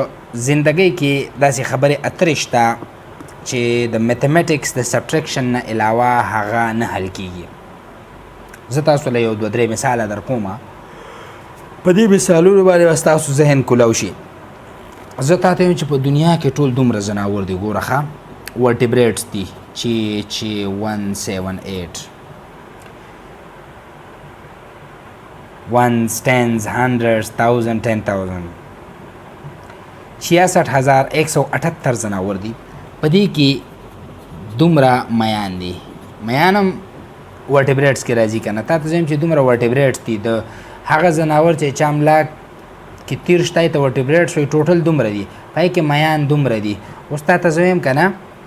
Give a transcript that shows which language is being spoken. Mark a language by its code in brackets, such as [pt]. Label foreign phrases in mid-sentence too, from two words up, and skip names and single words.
[ps] زندګۍ کې داسې خبرې اترې شته چې د میتھمیټکس د سبټریکشن نه علاوه هغه نه حل کیږي زه تاسو له یو دوه درې مثاله در کومه په دې مثالونو باندې به ستاسو ذهن کولاو شي زه تا ته وایم چې په دنیا کې ټول دومره ځناور دي ګوره ښه ورټیبریټس دي چې 178 [en] ones, tens, hundreds, thousand, [ps] 10,000 66,178 ځناور دي په دې کې دومره میان دي میان هم ورټیبریټس کې راځي که نه تا ته زه چې دومره ورټیبریټس دي د هغه ځناور چې چا ملا کې تیر شته ته ورټیبریټس وایي ټوټل دومره دي پای کې میان دومره دي اوس تا ته زه وایم که نه